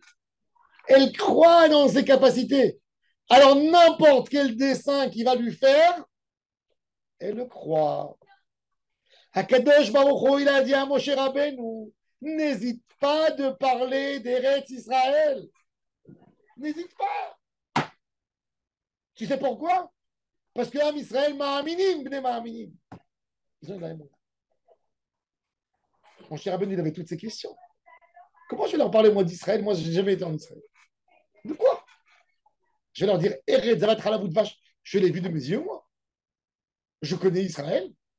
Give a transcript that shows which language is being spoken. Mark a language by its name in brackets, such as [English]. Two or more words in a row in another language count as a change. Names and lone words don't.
[French] Elle croit dans ses capacités. Alors n'importe quel dessin qu'il va lui faire, elle le croit. [Hebrew] הקדוש ברוך הוא, [French] il a dit à Moshe Rabbeinu, n'hésite pas de parler d'Eretz Israël. N'hésite pas. Tu sais pourquoi? Parce que [Hebrew] עם ישראל מאמינים, בני מאמינים. [French] Ils ont de la émouna. Mon cher Rabbeinu, il avait toutes ces questions. Comment je vais leur parler, moi, d'Israël? Moi, je n'ai jamais été en Israël. De quoi? Je vais leur dire, [Hebrew] ארץ זבת חלב ודבש. [French] Je l'ai vu de mes yeux, moi. Je connais Israël.